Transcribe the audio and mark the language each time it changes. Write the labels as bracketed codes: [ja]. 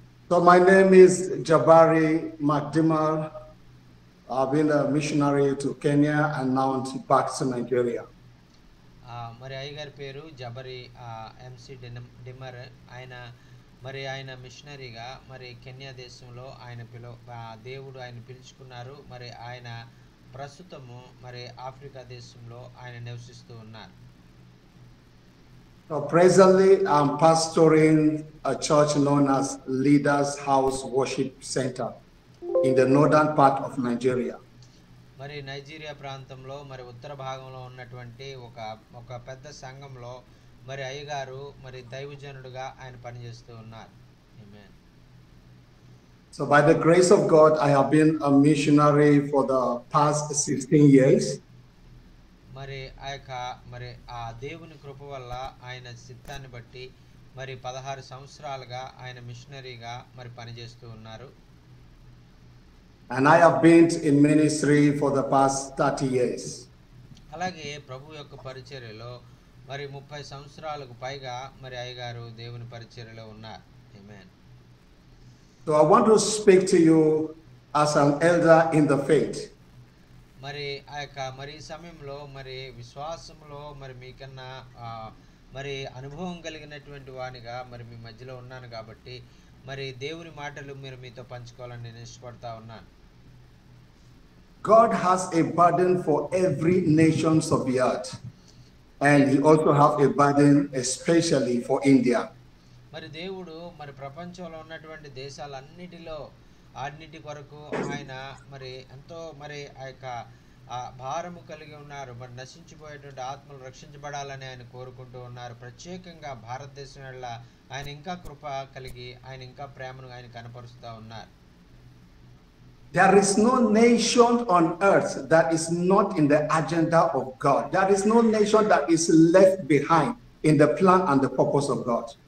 [en] So, my name is Jabari Makdimar. I've been a missionary to Kenya and now back to Nigeria. [te] మరి అయ్యగారి పేరు జబరి MC dimmer. ఆయన ఆయన మిషనరీగా మరి Kenya దేశంలో ఆయన దేవుడు ఆయన పిలుచుకున్నారు. మరి ఆయన ప్రస్తుతము మరి ఆఫ్రికా దేశంలో ఆయన నివసిస్తూ ఉన్నారు. [en] So presently, I'm pastoring a church known as Leaders House Worship Center in the northern part of Nigeria. [te] మరి నైజీరియా ప్రాంతంలో మరి ఉత్తర భాగంలో ఉన్నటువంటి ఒక పెద్ద సంఘంలో మరి అయ్యగారు మరి దైవజనుడుగా ఆయన పనిచేస్తూ ఉన్నారు. ఆమేన్. [en] So by the grace of God, I have been a missionary for the past 16 years. [te] మరి ఆ దేవుని కృప వల్ల ఆయన చిత్తాన్ని బట్టి మరి 16 సంవత్సరాలుగా ఆయన మిషనరీగా మరి పనిచేస్తూ ఉన్నారు. [en] And I have been in ministry for the past 30 years. [te] అలాగే ప్రభు యొక్క పరిచర్యలో మరి 30 సంవత్సరాలకు పైగా మరి అయ్యగారు దేవుని పరిచర్యలో ఉన్నారు. ఆమేన్. [en] So I want to speak to you as an elder in the faith. [te] మరి మరి సమయంలో మరి విశ్వాసంలో మరి మీకన్నా మరి అనుభవం కలిగినటువంటి వానిగా మరి మీ మధ్యలో ఉన్నాను కాబట్టి మరి దేవుని మాటలు మీతో పంచుకోవాలని నేను ఇష్టపడతా ఉన్నాను. [en] God has a burden for every nations of the earth, and he also has a burden especially for India. [te] మరి దేవుడు మరి ప్రపంచంలో ఉన్నటువంటి దేశాలన్నిటిలో అన్నిటి కొరకు ఆయన మరి ఎంతో మరి భారము కలిగి ఉన్నారు. మరి నశించిపోయేటువంటి ఆత్మలు రక్షించబడాలని ఆయన కోరుకుంటూ ఉన్నారు. ప్రత్యేకంగా భారతదేశం వల్ల ఆయన ఇంకా కృప కలిగి ఆయన ఇంకా ప్రేమను ఆయన కనపరుస్తూ ఉన్నారు. [en] There is no nation on earth that is not in the agenda of God. There is no nation that is left behind in the plan and the purpose of God.